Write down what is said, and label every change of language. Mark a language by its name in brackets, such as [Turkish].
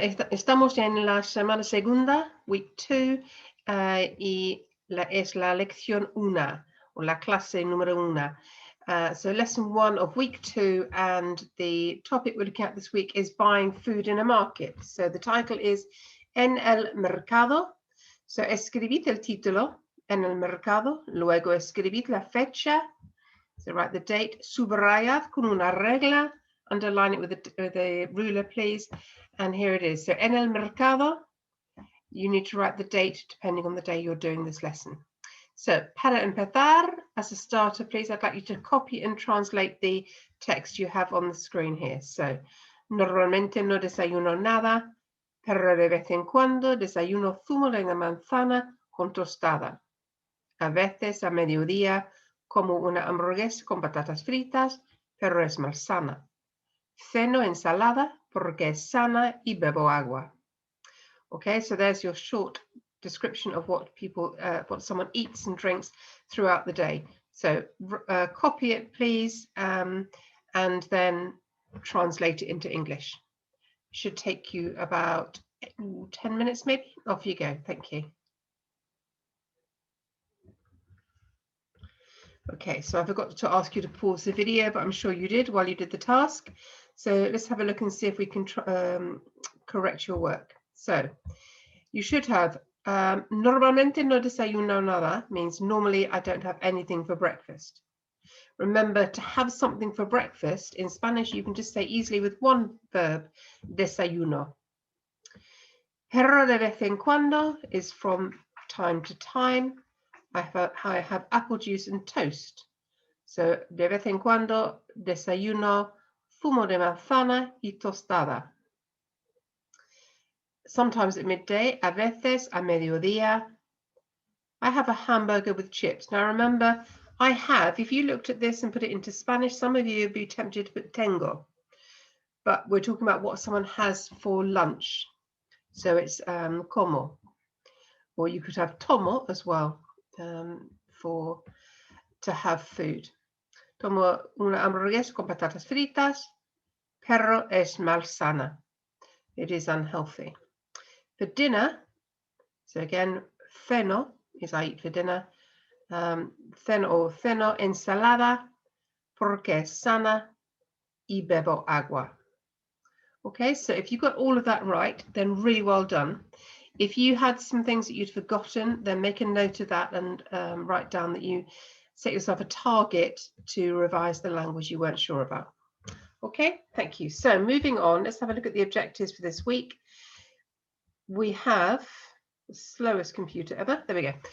[Spanish] Estamos en la semana segunda, [English] week 2, [Spanish] y es la lección 1, o la clase número 1. [English] So lesson 1 of week 2, and the topic we're looking at this week is buying food in a market. So the title is En el mercado. [Spanish] So escribid el título, En el mercado, luego escribid la fecha, [English] so write the date, [Spanish] subrayad con una regla, [English] underline it with a ruler, please. And here it is. So, en el mercado, you need to write the date depending on the day you're doing this lesson. So, [Spanish] para empezar, [English] as a starter, please, I'd like you to copy and translate the text you have on the screen here. [Spanish] So, normalmente no desayuno nada, pero de vez en cuando desayuno zumo de una manzana con tostada. A veces a mediodía como una hamburguesa con patatas fritas, pero es malsana. Ceno ensalada porque es sana y bebo agua. [English] Okay, so there's your short description of what someone eats and drinks throughout the day. So copy it, please, and then translate it into English. It should take you about 10 minutes, maybe. Off you go. Thank you. Okay, so I forgot to ask you to pause the video, but I'm sure you did while you did the task. So let's have a look and see if we can correct your work. So you should have [Spanish] normalmente no desayuno nada, [English] means normally I don't have anything for breakfast. Remember, to have something for breakfast in Spanish, you can just say easily with one verb, desayuno. [Spanish] Pero de vez en cuando [English] is from time to time. I have apple juice and toast. [Spanish] So, de vez en cuando desayuno zumo de manzana y tostada. [English] Sometimes at midday, [Spanish] a veces a mediodía. [English] I have a hamburger with chips. Now remember, I have, if you looked at this and put it into Spanish, some of you would be tempted to put tengo. But we're talking about what someone has for lunch. So it's como. Or you could have tomo as well. To have food. [Spanish] Tomo una hamburguesa con patatas fritas, pero es malsana. [English] It is unhealthy. For dinner, so again, ceno is I eat for dinner. [Spanish] Ceno ensalada, porque es sana, y bebo agua. [English] Okay, so if you got all of that right, then really well done. If you had some things that you'd forgotten, then make a note of that and write down that you set yourself a target to revise the language you weren't sure about. Okay, thank you. So moving on, let's have a look at the objectives for this week. We have the slowest computer ever. There we go.